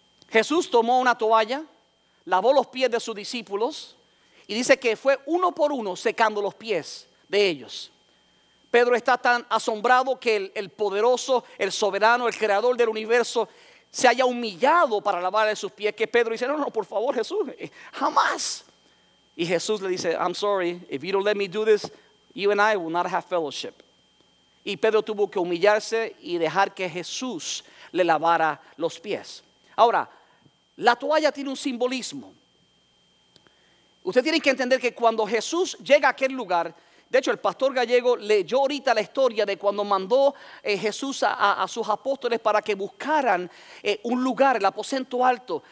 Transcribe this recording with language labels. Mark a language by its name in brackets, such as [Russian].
[Spanish] Jesús tomó una toalla, lavó los pies de sus discípulos y dice que fue uno por uno secando los pies de ellos. Pedro está tan asombrado que el poderoso, el soberano, el creador del universo se haya humillado para lavarle sus pies, que Pedro dice, no, por favor, Jesús, jamás. Y Jesús le dice, [English] I'm sorry, if you don't let me do this, you and I will not have fellowship. [Spanish] Y Pedro tuvo que humillarse y dejar que Jesús le lavara los pies. Ahora, la toalla tiene un simbolismo. Usted tiene que entender que cuando Jesús llega a aquel lugar, de hecho el pastor Gallego leyó ahorita la historia de cuando mandó Jesús a sus apóstoles para que buscaran un lugar, el aposento alto.